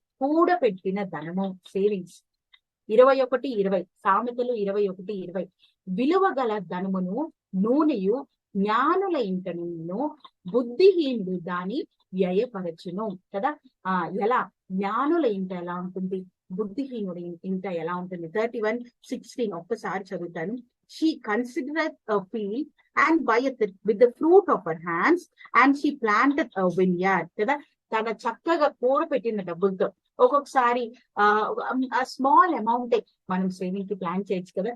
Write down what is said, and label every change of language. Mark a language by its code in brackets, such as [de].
[te] కూడబెట్టిన ధనము, సేవింగ్స్. 21:20 సామెతలు 21:20 విలువ గల ధనమును నూనెయు జ్ఞానుల ఇంటను, బుద్ధిహీనుడు దాని వ్యయపరచును కదా. ఎలా జ్ఞానుల ఇంట ఎలా ఉంటుంది, బుద్ధిహీనుడి ఇంట ఎలా ఉంటుంది? 31:16 ఒక్కసారి చదువుతాను. [en] She considereth a field and buyeth it with the fruit of her hands, and she planted a vineyard కదా. [te] తన చక్కగా కూడబెట్టిన డబ్బులతో, ఒక్కొక్కసారి స్మాల్ అమౌంట్ మనం సేవింగ్ కి ప్లాన్ చేయొచ్చు కదా.